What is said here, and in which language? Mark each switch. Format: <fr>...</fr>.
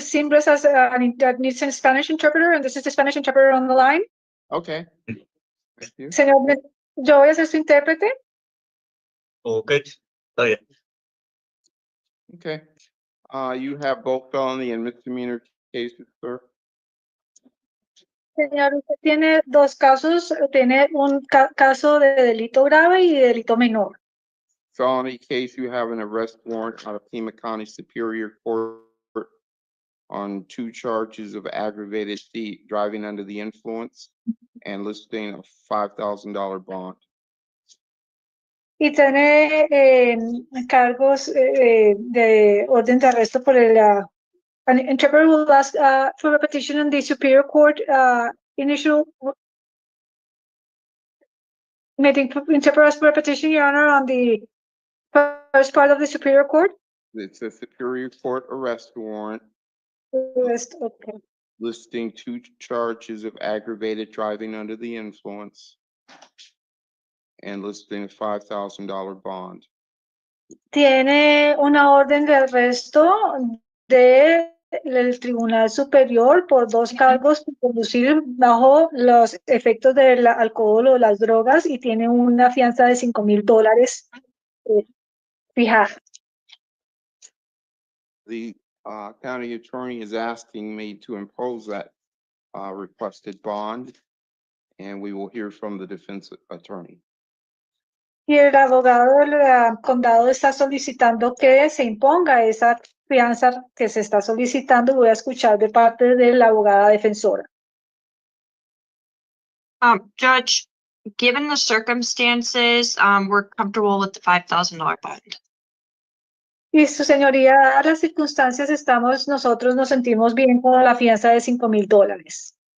<en>Simbres as that needs a Spanish interpreter, and this is the Spanish interpreter on the line. Okay. Thank you.</en> <es>Señor, yo voy a ser su intérprete. Okay, está bien. Okay.</es> <en>You have both felony and misdemeanor cases, sir.</en> <es>Señor, usted tiene dos casos, tiene un caso de delito grave y de delito menor.</es> <en>Felony case, you have an arrest warrant out of Pima County Superior Court on 2 charges of aggravated driving under the influence and listing a $5,000 bond.</en> <es>Y tiene cargos de orden de arresto por el</es> <en>an interpreter will ask for repetition in the Superior Court initial meeting. Interpreter ask for repetition, Your Honor, on the first part of the Superior Court. It's a Superior Court arrest warrant Okay. listing 2 charges of aggravated driving under the influence and listing a $5,000 bond.</en> <es>Tiene una orden de arresto del Tribunal Superior por 2 cargos por conducir bajo los efectos del alcohol o las drogas y tiene una fianza de $5,000 fijada.</es> <en>The county attorney is asking me to impose that requested bond, and we will hear from the defense attorney.</en> <es>Y el abogado del condado está solicitando que se imponga esa fianza que se está solicitando. Voy a escuchar de parte de la abogada defensora.</es> <en>Judge, given the circumstances, we're comfortable with the $5,000 bond.</en> <es>Y su señoría, dadas las circunstancias, nosotros nos sentimos bien con la fianza de $5,000.</es>